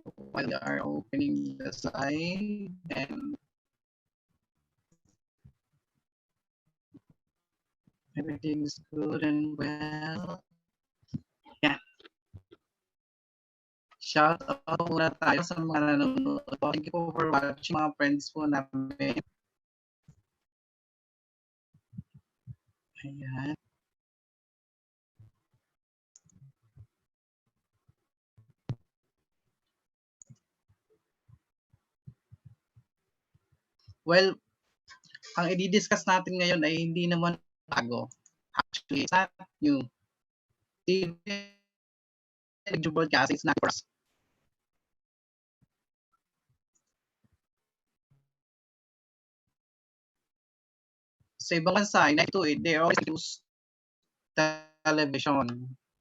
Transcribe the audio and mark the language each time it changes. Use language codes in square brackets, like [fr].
[en] While they are opening the slide and everything is good and well. Yeah. [tl] Shout out muna tayo sa mga nanonood. [en] Thank you for watching [tl] mga friends po namin. Ayan. Well, ang i-discuss natin ngayon ay hindi naman bago. [en] Actually, it's not new. TV radio broadcasting is not for us. [tl] Sa ibang bansa, [en] in 1992, they always use television.